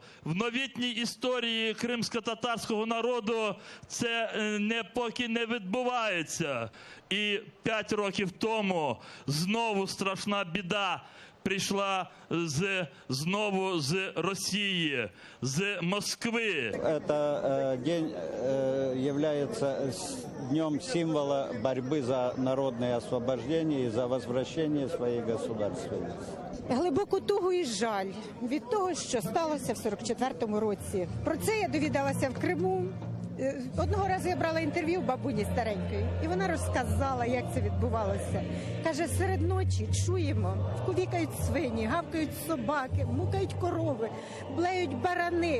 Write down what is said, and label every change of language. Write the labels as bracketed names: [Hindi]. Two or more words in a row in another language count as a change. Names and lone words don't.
[Ukrainian] В новітній історії кримсько-татарського народу це поки не відбувається. І 5 років тому знову страшна біда пришла знову з Росії, з Москви. [Russian] Это день является днем символа борьбы за народное освобождение и за возвращение своей государственности. [Ukrainian] Глибоку тугу і жаль від того, що сталося в 44-му році. Про це я довідалася в Криму. Одного разу я брала інтерв'ю в бабуні старенької, і вона розказала, як це відбувалося. Каже, серед ночі чуємо, кувікають свині, гавкають собаки, мукають корови, блеють барани.